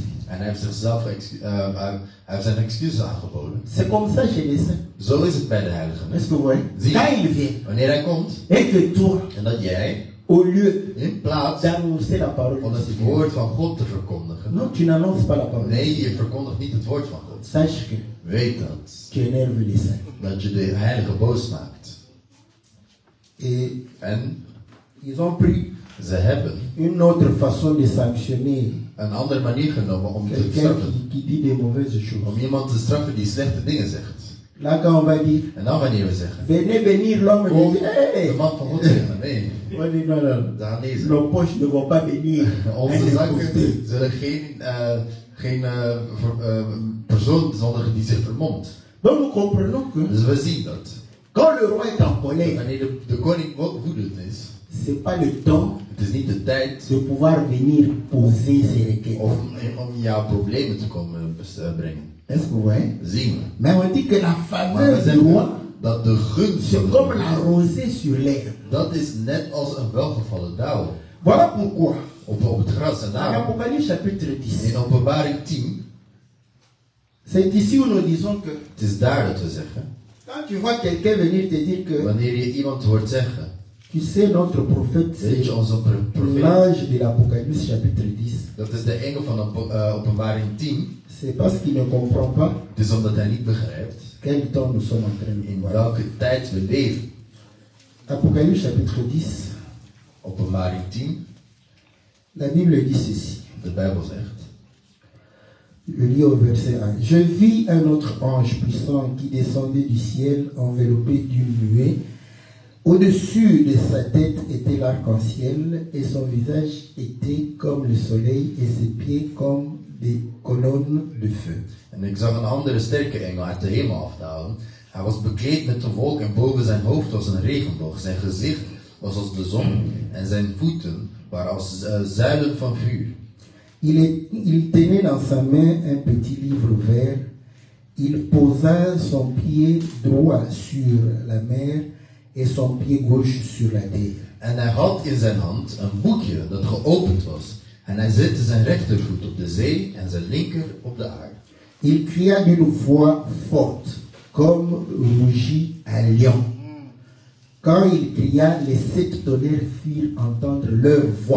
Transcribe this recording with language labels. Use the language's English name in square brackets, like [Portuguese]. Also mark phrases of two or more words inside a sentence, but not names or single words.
[Dutch] En hij heeft zichzelf hij heeft zijn excuses aangeboden. [French] C'est comme ça chez les saints. [Dutch] Zo is het bij de heiligen. [French] Est-ce que vous voyez? [Dutch] Zie. [French] Quand il vient, [Dutch] Wanneer hij komt [French] et que toi, [Dutch] en dat jij [French] au lieu [Dutch] in plaats [French] d'annoncer la parole [Dutch] van [French] du [Dutch] het [French] Seigneur, [Dutch] woord van God te verkondigen. [French] non, tu n'annonces pas la parole. [Dutch] Nee, je verkondigt niet het woord van God. [French] Sache que [Dutch] Weet dat. [French] tu énerves les saints. [Dutch] Dat je de heilige boos maakt. [French] Et [Dutch] En [French] ils ont pris [Dutch] ze hebben [French] une autre façon de sanctionner [Dutch] een andere manier genomen om te [French] quelqu'un [Dutch] straffen. [French] qui dit des mauvaises choses. [Dutch] Om iemand te straffen die slechte dingen zegt. [French] Là, quand on va dire, [Dutch] En dan wanneer we zeggen. [French] venez bénir l'homme, [Dutch] Kom, [French] de Dieu. Hey! [Dutch] de man van God zeggen. Nee, [French] On dit, non, non. [Dutch] ze gaan lezen. [French] Nos poches ne vont pas bénir. [Dutch] Onze [French] un [Dutch] zakken [French] imposteur. [Dutch] zullen geen persoon zondigen die zich vermomt. [French] Donc nous comprenons que [Dutch] Dus we zien dat. [French] quand le roi est en colère, [Dutch] Wanneer de koning woedend is, [French] c'est pas le temps [Dutch] het is niet de tijd [French] de pouvoir venir poser ses requêtes. [Dutch] om jouw problemen te komen brengen. [French] Est-ce que vous voyez? [Dutch] Zien we. [French] Mais on dit que la [Dutch] Maar we [French] faveur du [Dutch] zeggen [French] roi, [Dutch] dat de gunst [French] c'est [Dutch] van [French] comme [Dutch] de [French] la rosée sur l'herbe. [Dutch] dat is net als een welgevallen dauw [French] Voilà pourquoi, [Dutch] op het gras. En en daarom [French] Apocalypse chapitre 10, [Dutch] in Openbaring 10, [French] c'est ici où nous disons que [Dutch] het is daar dat we zeggen, [French] quand tu vois quelqu'un venir te dire que [Dutch] wanneer je iemand hoort zeggen, [French] Tu sais, notre prophète, c'est [Dutch] Weet je, onze profeet, [French] l'ange de l'Apocalypse chapitre 10. [Dutch] dat is de engel van Openbaring 10. [French] C'est parce qu'il ne comprend pas [Dutch] Het is omdat hij niet begrijpt [French] quel temps nous sommes en train de [Dutch] in [French] voir. [Dutch] welke tijd we leven. [French] Apocalypse chapitre 10, [Dutch] Openbaring 10, [French] la Bible dit ceci. [Dutch] de Bijbel zegt. [French] Je lis au verset 1. Je vis un autre ange puissant qui descendait du ciel enveloppé d'une nuée. Au-dessus de sa tête était l'arc-en-ciel et son visage était comme le soleil et ses pieds comme des colonnes de feu. [Dutch] En ik zag een andere sterke engel uit de hemel afdalen. Hij was bekleed met een wolk en boven zijn hoofd was een regenboog. Zijn gezicht was als de zon en zijn voeten waren als zuilen van vuur. [French] Il tenait dans sa main un petit livre vert. Il posa son pied droit sur la mer et son pied gauche sur la terre. [Dutch] En hij had in zijn hand een boekje dat geopend was. En hij zette zijn rechtervoet op de zee en zijn linker op de aarde. [French] Il cria d'une voix forte, comme rugit un lion. Quand il cria, les 7 tonnerres firent entendre leur voix.